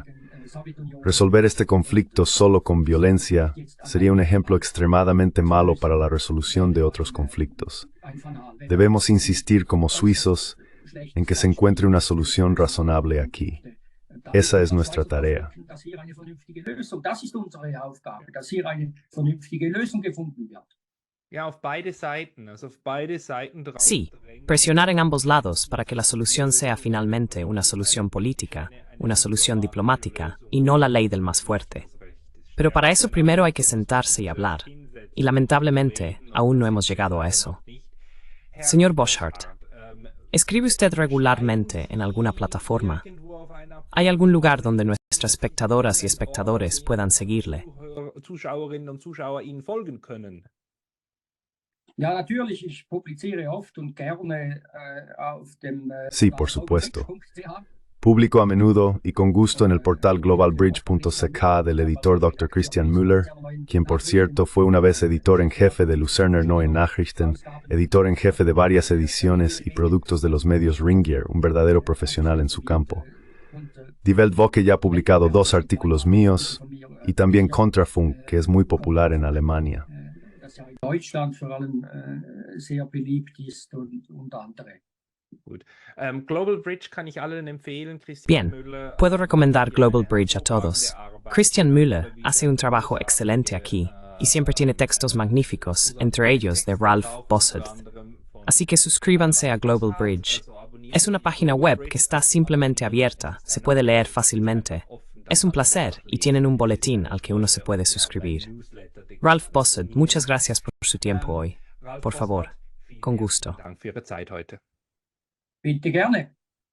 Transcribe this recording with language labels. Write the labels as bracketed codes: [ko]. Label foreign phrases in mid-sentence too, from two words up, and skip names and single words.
[es] Resolver este conflicto solo con violencia sería un ejemplo extremadamente malo para la resolución de otros conflictos. Debemos insistir como suizos en que se encuentre una solución razonable aquí. Esa es nuestra tarea. [de] Das hier eine vernünftige Lösung. Das ist unsere Aufgabe, dass hier eine vernünftige Lösung gefunden wird. Ja, auf beide Seiten, also auf beide Seiten drauf. [es] Sí, presionar en ambos lados para que la solución sea finalmente una solución política, una solución diplomática y no la ley del más fuerte. Pero para eso primero hay que sentarse y hablar. Y lamentablemente, aún no hemos llegado a eso. Señor Boschardt, ¿escribe usted regularmente en alguna plataforma? ¿Hay algún lugar donde nuestras espectadoras y espectadores puedan seguirle? [de] Zuschauerinnen und Zuschauer Ihnen folgen können. Ja, natürlich, ich publiziere oft und gerne auf dem [es] Sí, por supuesto. Publico a menudo y con gusto en el portal globalbridge.ch del editor Dr. Christian Müller, quien por cierto fue una vez editor en jefe de Luzerner Neue Nachrichten, editor en jefe de varias ediciones y productos de los medios Ringier, un verdadero profesional en su campo. Die Weltwoche ya ha publicado 2 artículos míos y también Kontrafunk, que es muy popular en Alemania. [de] in Deutschland vor allem sehr beliebt ist und andere. Gut. Global Bridge kann ich allen empfehlen. [es] Bien, Müller, puedo recomendar Global Bridge a todos. Christian Müller hace un trabajo excelente aquí y siempre tiene textos magníficos, entre ellos de Ralph Bossert. Así que suscríbanse a Global Bridge. Es una página web que está simplemente abierta, se puede leer fácilmente. Es un placer y tienen un boletín al que uno se puede suscribir. Ralph Bossert, muchas gracias por su tiempo hoy. Por favor, con gusto. [de] Dank für Ihre Zeit heute. Bitte gerne.